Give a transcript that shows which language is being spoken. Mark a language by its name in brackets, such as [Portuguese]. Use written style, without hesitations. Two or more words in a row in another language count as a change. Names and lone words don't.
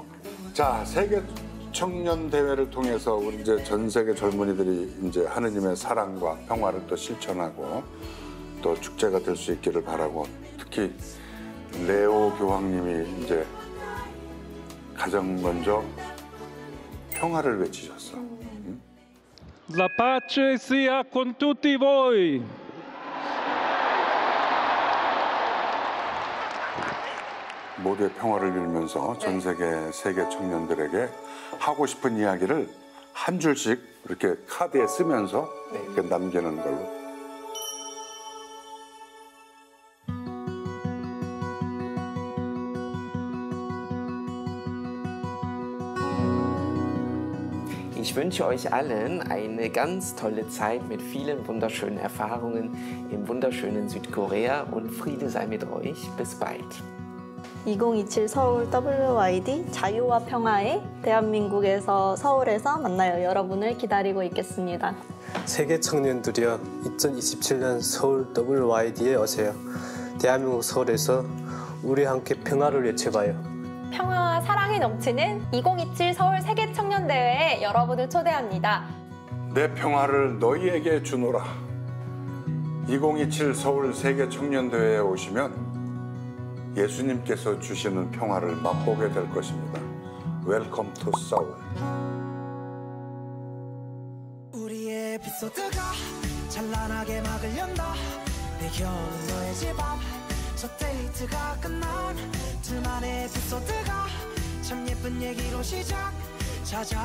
[Korean] 자, 세계 청년 대회를 통해서 우리 이제 전 세계 젊은이들이 이제 하느님의 사랑과 평화를 또 실천하고 또 축제가 될 수 있기를 바라고 특히 레오 교황님이 이제 가장 먼저 평화를 외치셨어. [Italian] La pace sia con tutti voi. [Korean] 모두의 평화를 빌면서 전 세계 청년들에게 하고 싶은 이야기를 한 줄씩 이렇게 카드에 쓰면서 이렇게 남기는 걸로. [German] Ich wünsche euch allen eine ganz tolle Zeit mit vielen wunderschönen Erfahrungen im wunderschönen Südkorea und Friede sei mit euch. Bis bald. [Korean] 2027 서울 WYD 자유와 평화의 대한민국에서 서울에서 만나요. 여러분을 기다리고 있겠습니다. 세계 청년들이여 2027년 서울 WYD에 오세요. 대한민국 서울에서 우리 함께 평화를 외쳐봐요. 평화와 사랑이 넘치는 2027 서울 세계청년대회에 여러분을 초대합니다. 내 평화를 너희에게 주노라. 2027 서울 세계청년대회에 오시면 예수님께서 주시는 평화를 맛보게 될 것입니다. [English] Welcome to Seoul. [Korean] 우리의 에피소드가 찬란하게 막을 연다. 배경은 너의 집 앞. 첫 데이트가 끝난 둘만의 에피소드가 참 예쁜 얘기로 시작.